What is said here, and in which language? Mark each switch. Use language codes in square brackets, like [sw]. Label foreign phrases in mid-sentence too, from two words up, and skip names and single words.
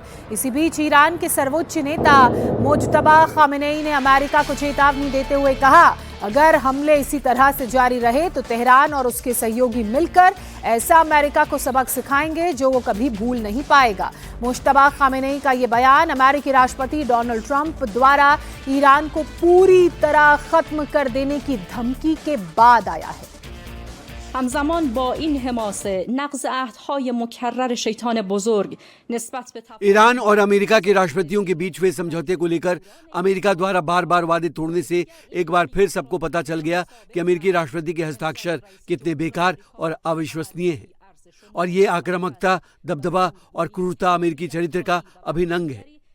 [hi] इसी बीच ईरान के सर्वोच्च नेता मुज्तबा खामेनेई ने अमेरिका को चेतावनी देते हुए कहा, अगर हमले इसी तरह से जारी रहे तो तेहरान और उसके सहयोगी मिलकर ऐसा अमेरिका को सबक सिखाएंगे जो वो कभी भूल नहीं पाएगा। मुज्तबा खामेनेई का ये बयान अमेरिकी राष्ट्रपति डोनाल्ड ट्रंप द्वारा ईरान को पूरी तरह खत्म कर देने की धमकी के बाद आया है। [fa] همزمان با این حماسه نقض عهدهای مکرر شیطان بزرگ نسبت به [hi] ईरान और अमेरिका के राष्ट्रपतियों के बीच हुए समझौते को लेकर अमेरिका द्वारा बार बार वादे तोड़ने से एक बार फिर सबको पता चल गया कि अमेरिकी राष्ट्रपति के हस्ताक्षर कितने बेकार और अविश्वसनीय हैं। और ये आक्रामकता, दबदबा और क्रूरता अमेरिकी चरित्र का अभिन्न है।